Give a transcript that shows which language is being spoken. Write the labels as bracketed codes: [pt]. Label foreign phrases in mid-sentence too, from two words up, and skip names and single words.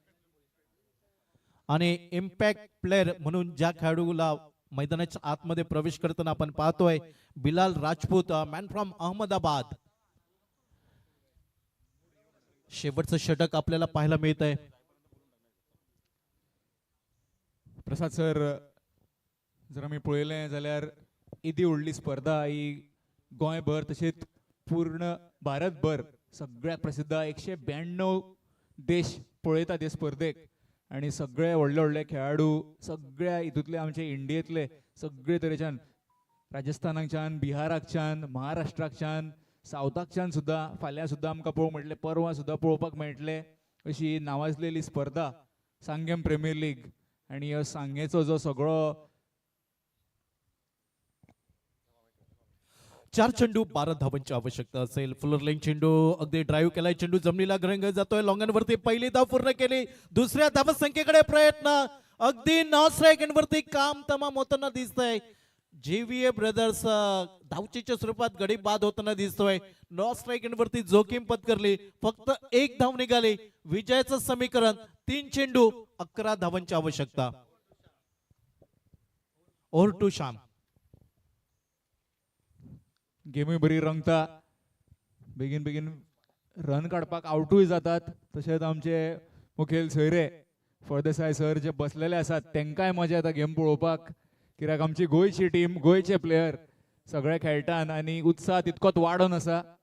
[mr] आणि [en] impact player [mr] म्हणून ज्या खेळाडूला मैदानाच्या आतमध्ये प्रवेश करताना आपण पाहतोय बिलाल राजपूत, [en] man from Ahmedabad. [mr] शेवटचं षटक आपल्याला पाहायला मिळत आहे. प्रसाद सर, [kok] जर आमी पळयलें जाल्यार येदी व्हडली स्पर्धा ही गोंयभर तशेंच पूर्ण भारतभर सगळ्यात प्रसिद्ध. 192 देश पळयतात हे स्पर्धेक आणि सगळे व्हडले व्हडले खेळाडू सगळ्या हितूंतले आमचे इंडियेंतले सगळे तरेच्यान राजस्थानाच्यान, बिहाराकच्यान, महाराष्ट्राकच्यान, सावथाकच्यान सुद्दां फाल्यां सुद्दां आमकां पळोवंक मेळटलें, परवां सुद्दां पळोवपाक मेळटलें. अशी नावाजलेली स्पर्धा सांगेम प्रीमियर लीग. आणि ह्यो सांगेचो जो सगळो [mr] 4 चेंडू 12 धावांची आवश्यकता असेल. [en] fuller line [mr] चेंडू अगदी ड्राईव्ह केलाय. चेंडू जमिनीला घरंग जातोय. लॉंगनवरती पहिली धाव पूर्ण केली. दुसऱ्या धावसंख्येकडे प्रयत्न. अगदी 9 सेकंडवरती काम तमाम होताना दिसतंय. JVA ब्रदर्स धावचीच्या स्वरूपात गडी बाद होताना दिसतोय. 9 सेकंडवरती जोखीम पत्करली. फक्त 1 धाव निघाली. विजयाचं समीकरण 3 चेंडू 11 धावांची आवश्यकता. [en] over to Shyam. [kok] गेमूय बरी रंगता. बेगीन बेगीन रन काडपाक आवटूय जातात. तशेंच आमचे मुखेल सोयरे फळदेसाय सर जे बसलेले आसात तेंकाय मजा येता गेम पळोवपाक. कित्याक आमची गोंयची टीम, गोंयचे प्लेयर सगळे खेळटात आणि उत्साह तितकोच वाडून आसा.